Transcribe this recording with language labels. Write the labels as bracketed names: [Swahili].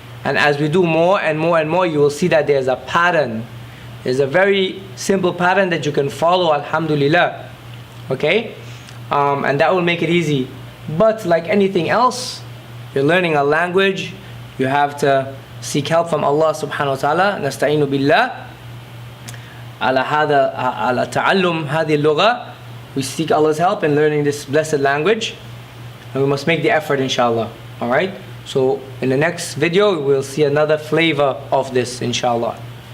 [English] And as we do more and more and more, you will see that there's a pattern. There's a very simple pattern that you can follow, alhamdulillah. Okay? And that will make it easy. But like anything else, you're learning a language, you have to seek help from Allah subhanahu wa ta'ala. [Arabic] نستعين بالله على تعلم هذه اللغة. [English] We seek Allah's help in learning this blessed language. And we must make the effort, inshallah. Alright? So in the next video, we'll see another flavor of this, inshallah.